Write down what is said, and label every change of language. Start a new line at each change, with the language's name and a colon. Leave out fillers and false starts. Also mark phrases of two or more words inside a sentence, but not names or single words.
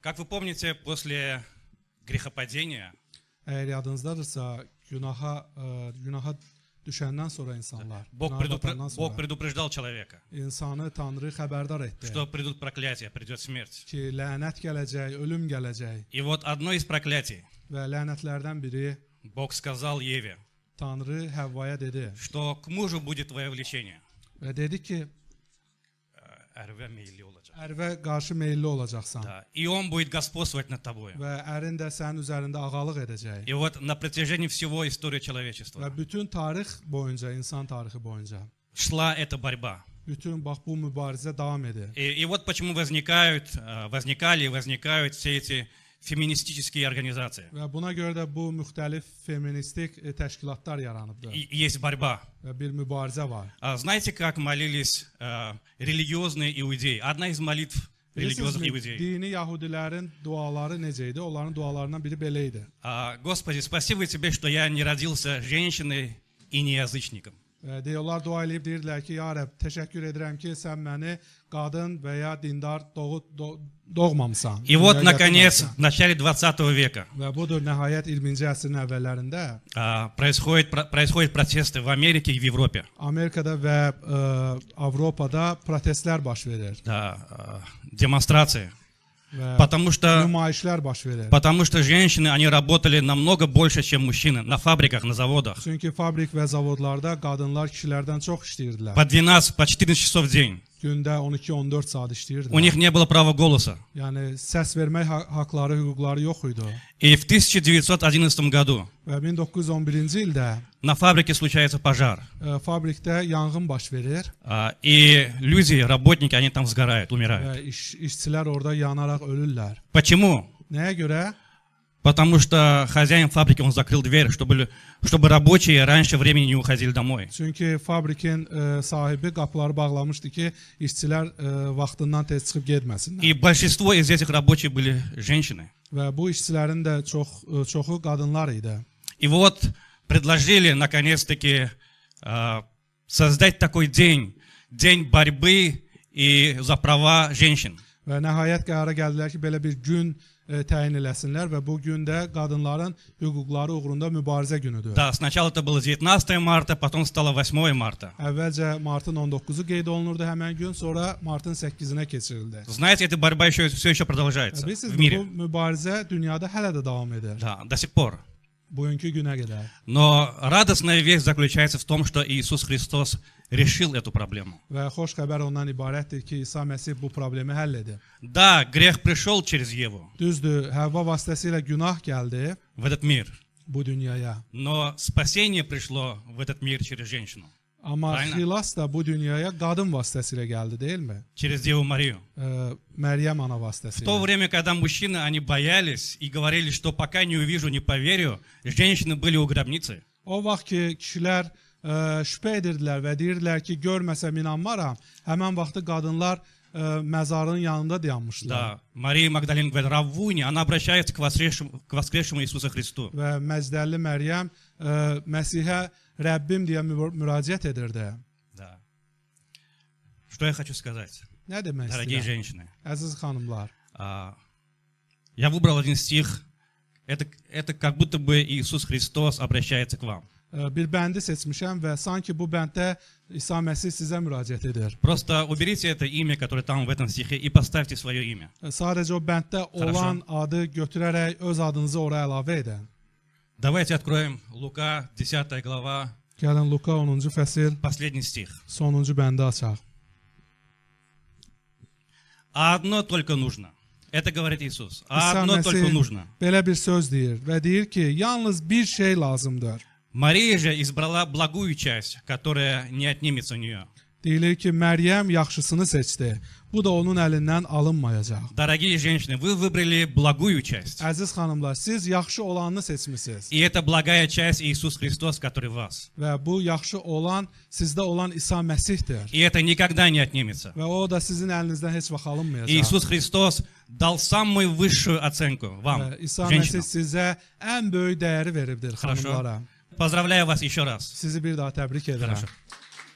Russian: Как вы помните, после грехопадения
Azerbaijani: Eğer yadınızdadırsa günaha düşəndən sonra insanlar,
Russian: Бог
Azerbaijani: günaha batandan sonra
Russian: предупреждал человека,
Azerbaijani: insanı Tanrı xəbərdar etdi
Russian: что придут проклятия, придет смерть.
Azerbaijani: ki, lənət gələcək, ölüm gələcək
Russian: И вот одно из проклятий,
Azerbaijani: və lənətlərdən biri
Russian: Бог сказал Еве,
Azerbaijani: Tanrı Həvvaya dedi
Russian: что к mужу будет твое влечение.
Azerbaijani: və dedi ki, Ərvə meyilli olacaq. ərvə qarşı meyilli olacaqsan
Russian: Да. И он будет господствовать над тобой.
Azerbaijani: və ərin də sənin üzərində ağalıq edəcək.
Russian: И вот на протяжении всего истории
Azerbaijani: Və
Russian: человечества
Azerbaijani: bütün tarix boyunca, insan tarixi boyunca
Russian: шла эта борьба.
Azerbaijani: bütün bax bu mübarizə davam edir.
Russian: И вот почему возникают все эти феминистические организации.
Azerbaijani: Və buna görə də bu müxtəlif feministik təşkilatlar yaranıbdır.
Russian: И есть борьба.
Azerbaijani: Və bir mübarizə var.
Russian: Знаете, как молились религиозные иудеи? Одна из молитв религиозных
Azerbaijani: Bilirsiniz,
Russian: иудеев.
Azerbaijani: dini Yahudilərin duaları necə idi? Onların dualarından biri belə idi.
Russian: Господи, спасибо Тебе, что я не родился женщиной и не язычником.
Azerbaijani: Deyirlər, dua eləyib deyirlər ki, ya Rəbb, təşəkkür edirəm ki, sən məni qadın və ya dindar doğmamısan.
Russian: И вот, наконец, в начале 20 века
Azerbaijani: Və budur, nəhayət 20-ci əsrin əvvəllərində
Russian: происходят протесты в Америке и в Европе.
Azerbaijani: Amerikada və Avropada protestlər baş verir.
Russian: Да, демонстрации.
Azerbaijani: Və
Russian: Потому что
Azerbaijani: nümayişlər baş verir.
Russian: женщины, они работали намного больше, чем мужчины на фабриках, на заводах.
Azerbaijani: Çünki fabrik və zavodlarda qadınlar kişilərdən çox işləyirdilər.
Russian: По 12, по 14 часов в день.
Azerbaijani: Gündə 12-14 saat
Russian: У
Azerbaijani: işləyirdilər.
Russian: них не было права голоса.
Azerbaijani: Yəni səs vermək haqları, hüquqları yox idi.
Russian: И в 1911 году
Azerbaijani: Və 1911-ci ildə
Russian: на фабрике случается пожар.
Azerbaijani: fabrikdə yanğın baş verir
Russian: И люди, работники, они там сгорают, умирают.
Azerbaijani: və işçilər orada yanaraq ölürlər.
Russian: Почему?
Azerbaijani: Nəyə görə?
Russian: Потому что хозяин фабрики, он закрыл дверь, чтобы рабочие раньше времени не уходили домой.
Azerbaijani: Çünki fabrikin sahibi qapıları bağlamışdı ki, işçilər vaxtından tez çıxıb getməsinlər.
Russian: И большинство из этих рабочих были женщины.
Azerbaijani: Və bu işçilərin də çoxu qadınlar idi.
Russian: И вот предложили, наконец-таки, создать такой день борьбы и за права женщин.
Azerbaijani: Və nəhayət qərara gəldilər ki, belə bir gün təyin eləsinlər və bu gündə qadınların hüquqları uğrunda mübarizə günüdür.
Russian: Да, сначала это было 19 марта, потом стало 8 марта.
Azerbaijani: Əvvəlcə martın 19-u qeyd olunurdu həmən gün, sonra martın 8-inə keçirildi.
Russian: Знаете, эта борьба все еще продолжается в
Azerbaijani: Bilirsiniz, bu
Russian: мире.
Azerbaijani: mübarizə dünyada hələ də davam edir.
Russian: Да, до сих пор.
Azerbaijani: Bugünkü günə qədər.
Russian: Но радостная весть заключается в том, что Иисус Христос решил эту проблему.
Azerbaijani: Və xoş xəbər ondan ibarətdir ki, İsa Məsih bu problemi həll edir.
Russian: Да, грех пришел через Еву
Azerbaijani: Düzdür, Həvva vasitəsilə günah gəldi
Russian: в этот мир,
Azerbaijani: bu dünyaya.
Russian: но спасение пришло в этот мир через женщину,
Azerbaijani: Amma Aynen. xilas da bu dünyaya qadın vasitəsilə gəldi, deyilmi?
Russian: через Деву Марию.
Azerbaijani: Məryəm ana
Russian: В то
Azerbaijani: vasitəsilə.
Russian: время, когда мужчины, они боялись и говорили, что пока не увижу, не поверю, женщины были у гробницы.
Azerbaijani: O vaxt ki, kişilər şübhə edirdilər və deyirdilər ki, görməsəm inanmaram, həmən vaxtı qadınlar məzarın yanında dayanmışdılar.
Russian: Да, Мария Магдалина говорит, Раввуни, она обращается к воскресшему Иисусу Христу.
Azerbaijani: Və Məzdəlli Məryəm Məsihə Rəbbim deyə müraciət edirdi.
Russian: Да. Что я хочу сказать,
Azerbaijani: Nə demək
Russian: дорогие
Azerbaijani: istəyirəm?
Russian: женщины?
Azerbaijani: Əziz xanımlar,
Russian: Я выбрал один стих, это как будто бы Иисус Христос обращается к вам.
Azerbaijani: bir bəndi seçmişəm və sanki bu bənddə İsa Məsih sizə müraciət edir.
Russian: Просто уберите это имя, которое там в этом стихе, и поставьте свое имя.
Azerbaijani: Sadəcə o bənddə olan adı götürərək öz adınızı oraya əlavə edin.
Russian: Давайте откроем Лука, 10 глава,
Azerbaijani: Gəlin Luka 10-cu fəsil,
Russian: последний стих.
Azerbaijani: sonuncu bəndi açaq.
Russian: А одно только нужно. Это говорит Иисус. А
Azerbaijani: İsa
Russian: одно только
Azerbaijani: Məsih
Russian: нужно.
Azerbaijani: belə bir söz deyir və deyir ki, yalnız bir şey lazımdır.
Russian: Мария же избрала благую часть, которая не отнимется у нее.
Azerbaijani: Deyilir ki, Məryəm yaxşısını seçdi. Bu da onun əlindən alınmayacaq.
Russian: Dорогие женщины, вы выбрали благую часть.
Azerbaijani: Əziz xanımlar, siz yaxşı olanını seçmisiniz.
Russian: И это благая часть Иисус Христос, который в вас.
Azerbaijani: Və bu yaxşı olan sizdə olan İsa Məsihdir.
Russian: И это никогда не отнимется.
Azerbaijani: Və o da sizin əlinizdən heç vaxt alınmayacaq.
Russian: Иисус Христос dал самую высшую оценку вам,
Azerbaijani: Və İsa Məsih
Russian: женщинам.
Azerbaijani: sizə ən böyük dəyəri veribdir
Russian: Хорошо.
Azerbaijani: xanımlara.
Russian: Поздравляю вас еще раз.
Azerbaijani: Sizi bir daha təbrik edirəm.
Russian: Хорошо.